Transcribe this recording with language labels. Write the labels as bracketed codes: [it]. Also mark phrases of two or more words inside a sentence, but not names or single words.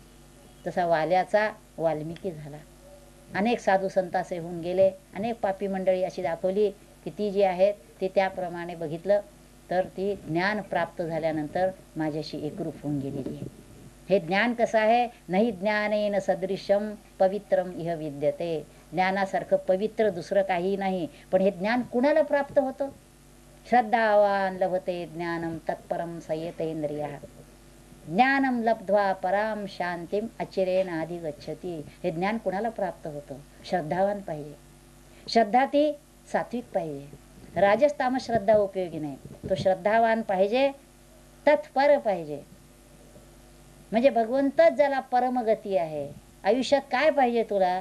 [mr] तसा वाल्याचा वाल्मिकी झाला. अनेक साधू संतासे होऊन गेले, अनेक पापी मंडळी अशी दाखवली की ती जी आहेत ते त्याप्रमाणे बघितलं तर ती ज्ञान प्राप्त झाल्यानंतर माझ्याशी एकरूप होऊन गेलेली आहे. हे ज्ञान कसं आहे. [sa] नाही ज्ञानेन सदृशम पवित्रम इह विद्यते. [mr] ज्ञानासारखं पवित्र दुसरं काही नाही. पण हे ज्ञान कुणाला प्राप्त होतं. [sa] श्रद्धावान लभते ज्ञानम तत्परम संयतेंद्रिया. ज्ञानम लब्ध्वा पराम शांतीम अचिरेण अधिगच्छति. [mr] हे ज्ञान कुणाला प्राप्त होतं. श्रद्धावान पाहिजे. श्रद्धा ती सात्विक पाहिजे. राजस्तामस श्रद्धा उपयोगी नाही. तो श्रद्धावान पाहिजे, तत्पर पाहिजे. म्हणजे भगवंतच ज्याला परमगती आहे. आयुष्यात काय पाहिजे तुला.